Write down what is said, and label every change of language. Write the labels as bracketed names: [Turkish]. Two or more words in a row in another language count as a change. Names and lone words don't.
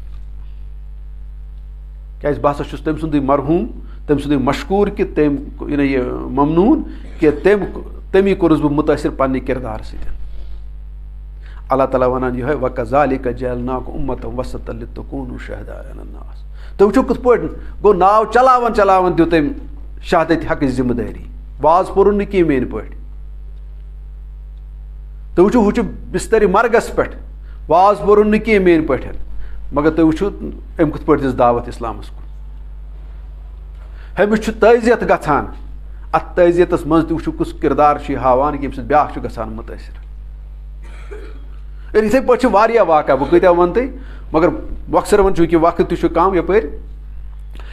[Kashmiri] کیازِ بہٕ ہسا چھُس تٔمۍ سُنٛدُے مرحوٗم تٔمۍ سُنٛدُے مشکوٗر کہِ تٔمۍ یہِ ممنوٗن کہِ تٔمی کوٚرُس بہٕ مُتٲثر پننہِ کردارٕ سۭتۍ اللہ تعالیٰ وَنان یِہوے [Arabic] وَکَذَالِکَ جَعَلْنَاکُمْ أُمَّةً وَسَطًا لِتَکُونُوا شُہَدَاءَ عَلَى النَّاسِ [Kashmiri] تُہۍ وٕچھِو کِتھ پٲٹھۍ گوٚو ناو چلاوان دیُت أمۍ شہادت حقٕچ ذِمہٕ دٲری واز پوٚرُن نہٕ کینٛہہ میٲنۍ پٲٹھۍ تُہۍ وٕچھِو ہُہ چھُ بِسترِ مرگس پٮ۪ٹھ واز پوٚرُن نہٕ کینٛہہ میٲنۍ پٲٹھۍ مگر تُہۍ وٕچھِو أمۍ کِتھ پٲٹھۍ دِژ دعوت اِسلامس کُن أمِس چھُ تعزیت گژھان اتھ تعزیتس منٛز تہِ وٕچھِو کُس کردار چھُ یہِ ہاوان ییٚمہِ سۭتۍ بیاکھ چھُ گژھان مُتٲثر یِتھٕے پٲٹھۍ چھِ واریاہ واقعہ بہٕ کۭتیاہ وَنہٕ تۄہہِ مگر مۄخصر وۄنۍ چوٗنٛکہِ وقت تہِ چھُ کم یپٲرۍ